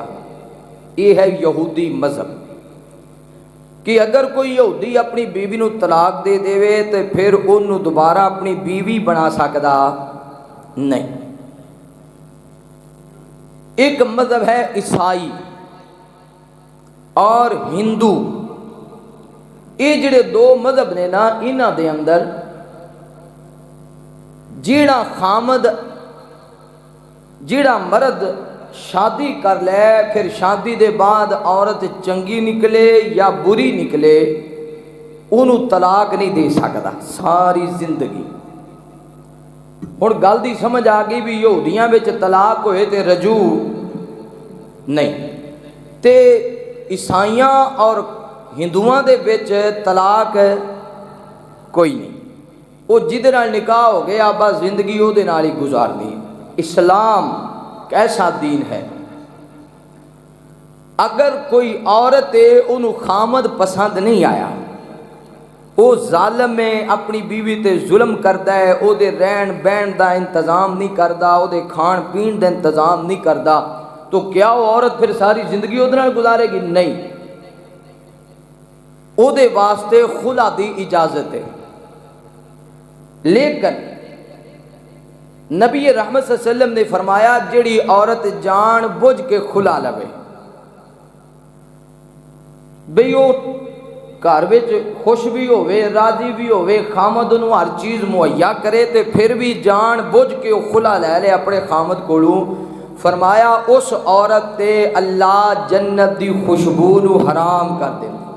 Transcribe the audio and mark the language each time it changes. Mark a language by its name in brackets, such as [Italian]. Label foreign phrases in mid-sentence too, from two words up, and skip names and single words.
[Urdu] یہ ہے یہودی مذہب کہ اگر کوئی یہودی اپنی بیوی نو طلاق دے دے تو پھر انہوں دوبارہ اپنی بیوی بنا سکتا نہیں. ایک مذہب ہے عیسائی اور ہندو. [Punjabi] یہ جڑے دو مذہب نے نا انہاں دے اندر جیڑا خامد جیڑا مرد شادی کر لے پھر شادی دے بعد عورت چنگی نکلے یا بری نکلے انہوں طلاق نہیں دے سکتا ساری زندگی. ہن گل دی سمجھ آ گئی بھی یہودیاں وچ طلاق ہوئے تے رجوع نہیں تے عیسائیاں اور ہندوؤں دے وچ طلاق کوئی نہیں. وہ جدے نال نکاح ہو گیا بس زندگی وہ دے نال ہی گزارنی. [Urdu] اسلام کیسا دین ہے. [Punjabi] اگر کوئی عورت انہوں خامد پسند نہیں آیا وہ ظالم ہے اپنی بیوی تے ظلم کردا ہے او دے رہن بہن دا انتظام نہیں کردا او دے کھان پین دا انتظام نہیں کردا تو کیا وہ عورت پھر ساری زندگی وہ دے نال گزارے گی؟ نہیں. او دے واسطے خلا دی اجازت ہے. لیکن نبی رحمت [Arabic] صلی اللہ علیہ وسلم [Punjabi] نے فرمایا جڑی عورت جان بوجھ کے خلا لوے بھئی وہ گھر وچ خوش بھی ہوئے راضی بھی ہوئے خامد انہوں ہر چیز مہیا کرے تے پھر بھی جان بوجھ کے وہ خلا لے لے اپنے خامد کولوں فرمایا اس عورت تے اللہ جنت دی خوشبو نو حرام کر دے.